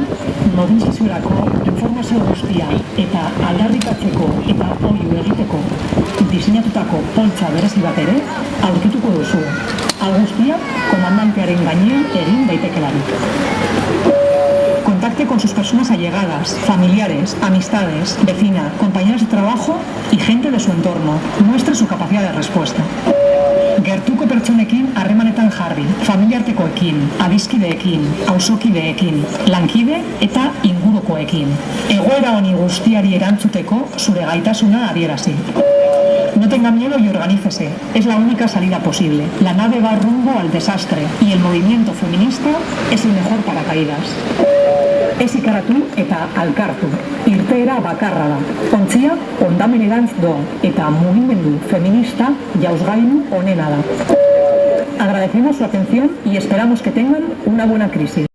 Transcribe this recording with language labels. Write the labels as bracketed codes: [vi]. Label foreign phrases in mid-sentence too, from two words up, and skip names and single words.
[eu] mobilizaziorako informazio guztia eta aldarrikatzeko eta oihu egiteko diseinatutako poltsa berezi bat ere aurkituko duzu. Hau guztia, komandantearen gainean egin daitekelarik. [es] Contacte con sus personas allegadas, familiares, amistades, vecina, compañeras de trabajo y gente de su entorno. Muestre su capacidad de respuesta. [eu] Gertuko pertsonekin harremanetan jarri, familiartekoekin, adiskideekin, auzokideekin, lankide eta ingurukoekin. Egoera honi guztiari erantzuteko zure gaitasuna adierazi. [es] No tenga miedo y organícese, es la única salida posible. La nave va rumbo al desastre y el movimiento feminista es el mejor paracaídas. [eu] Ez ikaratu eta alkartu, irteera bakarra da. Ontzia, ondamenerantz doa, eta mugimendu feminista jauzgailu onena da. [es] Agradecemos su atención y esperamos que tengan una buena crisis.